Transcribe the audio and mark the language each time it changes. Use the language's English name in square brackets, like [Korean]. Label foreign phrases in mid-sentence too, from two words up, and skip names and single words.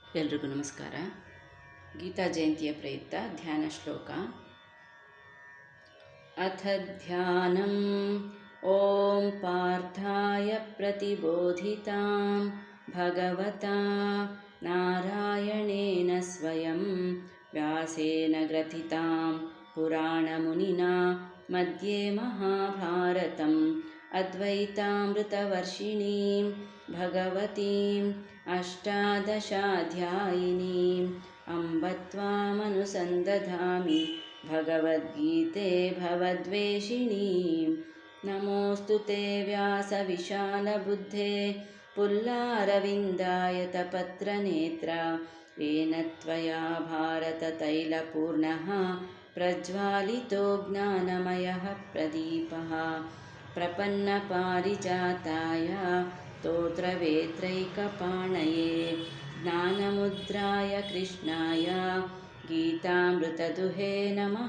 [Kannada] ಎಲ್ರಿಗೂ ನಮಸ್ಕಾರ. ಗೀತಾ ಜಯಂತಿಯ ಪ್ರಯುಕ್ತ ಧ್ಯಾನ ಶ್ಲೋಕ. [Sanskrit] ಅಥ ಧ್ಯಾನಂ ಓಂ ಪಾರ್ಥಾಯ ಪ್ರತಿಬೋಧಿತಾಂ ಭಗವತಾ ನಾರಾಯಣೇನ ಸ್ವಯಂ ವ್ಯಾಸೇನ ಗ್ರಥಿತಾಂ ಪುರಾಣಮುನಿನಾ ಮಧ್ಯೆ ಮಹಾಭಾರತಂ ಅದ್ವೈತಾಮೃತವರ್ಷಿಣೀಂ ಭಗವತೀಂ ಅಷ್ಟಾದಶಾಧ್ಯಾಯಿನೀಂ ಅಂಬ ತ್ವಾಮನುಸಂದಧಾಮಿ ಭಗವದ್ಗೀತೆ ಭವದ್ವೇಷಿಣೀಂ. ನಮೋऽस्तु ते व्यासविशालबुद्धे पुल्लारविन्दायतपत्रनेत्र येन त्वया भारततैलपूर्णः प्रज्वालितो ज्ञानमयः प्रदीपः. प्रपन्नपारिजाताय स्तोत्रवेत्रैकपाणये ज्ञानमुद्राय कृष्णाय गीतामृतदुहे नमः.